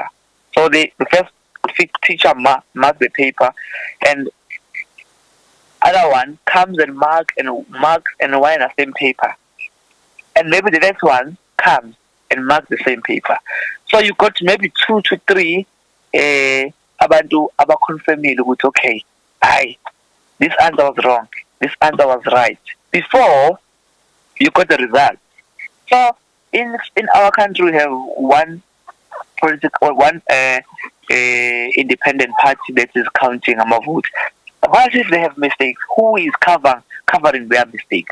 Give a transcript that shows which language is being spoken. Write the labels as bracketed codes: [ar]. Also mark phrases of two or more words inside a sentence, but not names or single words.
[en] So the first teacher marks the paper, and other one comes and marks and write the same paper, and maybe the next one comes and marks the same paper. So you got maybe 2 to 3 [zu] abantu abaconfirmile ukuthi [en] okay, this answer was wrong, this answer was right, before you got the result. So in our country we have one political, one independent party that is counting our votes. What if they have mistakes? Who is covering their mistakes?